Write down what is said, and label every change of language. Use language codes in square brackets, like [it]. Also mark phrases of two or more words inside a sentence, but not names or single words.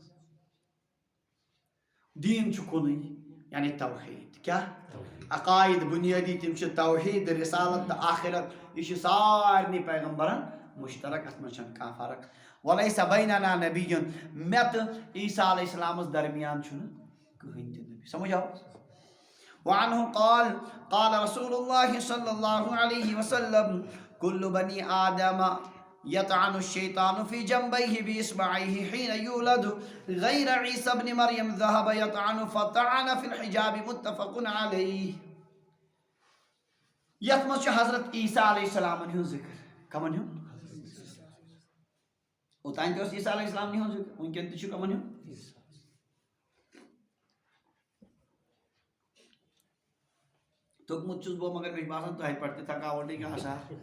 [ks] دیٖن چھُ کُنُے یعنی توحیٖد کیٛاہ عقایِد بُنیٲدی تِم چھِ توحیٖد رِسالت تہٕ آخرت یہِ چھُ سارنٕے پیغمبرن مُشترک اتھ منٛز چھنہٕ کانٛہہ فرق [ar] ولیسا بیننا نبیٌ [ks] مےٚ تہٕ عیسیٰ علیہ السلامس درمیان چھُنہٕ کٕہٕنۍ تہِ نبی سمجھ آو [ar] وعنہ قال رسول اللہ صلی اللہ علیہ وسلم کل بنی آدم یطعن الشیطان فی جنبیہ باصبعیہ حین یولد غیر عیسیٰ ابن مریم ذہب یطعن فطعن فی الحجاب متفق علیہ [ks] یتھ منٛز چھُ حضرت عیسیٰ علیہ السلامن ہُنٛد ذکر کمن ہُنٛد اوٚتانۍ تہِ اوس عیسیٰ علیہ السلامنٕے ہُنٛد ذکر وٕنکٮ۪ن تہِ چھُ کمن ہُنٛد توٚکمُت چھُس بہٕ مگر مےٚ چھُ باسان تۄہہِ پٮ۪ٹھ تہِ تھکاوٹٕے گژھان